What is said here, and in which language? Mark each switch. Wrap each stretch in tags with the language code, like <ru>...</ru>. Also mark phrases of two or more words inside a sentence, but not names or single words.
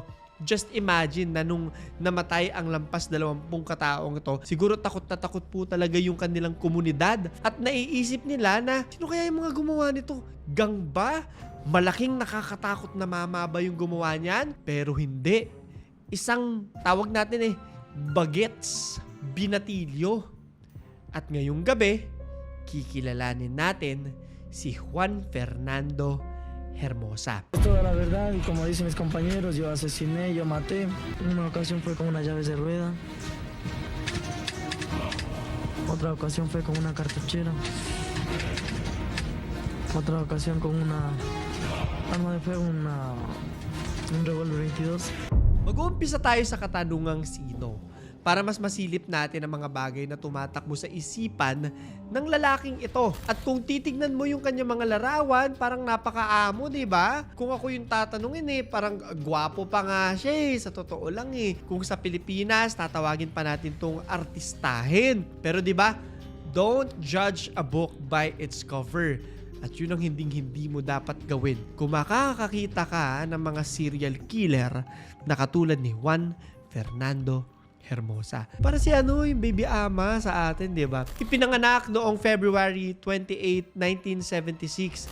<en>Just imagine</en> <tl>na nung namatay ang lampas 20 kataong ito, siguro takot na takot po talaga yung kanilang komunidad at naiisip nila na sino kaya yung mga gumawa nito? Gang ba? Malaking nakakatakot na mama ba yung gumawa niyan? Pero hindi. Isang tawag natin bagets, binatilyo. At ngayong gabi, kikilalanin natin si Juan Fernando Hermosa.</tl> <es>Toda la verdad, y como dicen mis compañeros, yo asesiné, yo maté. En una ocasión fue con una llave de rueda. Otra ocasión fue con una cartuchera. Otra ocasión con una arma de fuego, un revólver 22.</es> <tl>Mag-uumpisa tayo sa katanungang sino para mas masilip natin ang mga bagay na tumatakbo sa isipan ng lalaking ito. At kung titignan mo yung kanyang mga larawan, parang napakaamo, di ba? Kung ako yung tatanungin parang gwapo pa nga siya sa totoo lang Kung sa Pilipinas, tatawagin pa natin tong artistahin. Pero di ba?</tl> <en>Don't judge a book by its cover.</en> <tl>At yun ang hindi mo dapat gawin kung makakakita ka ng mga</tl> <en>serial killer</en> <tl>na katulad ni Juan Fernando Hermosa. Para si yung baby ama sa atin, di ba? Ipinanganak noong February 28, 1976.</tl>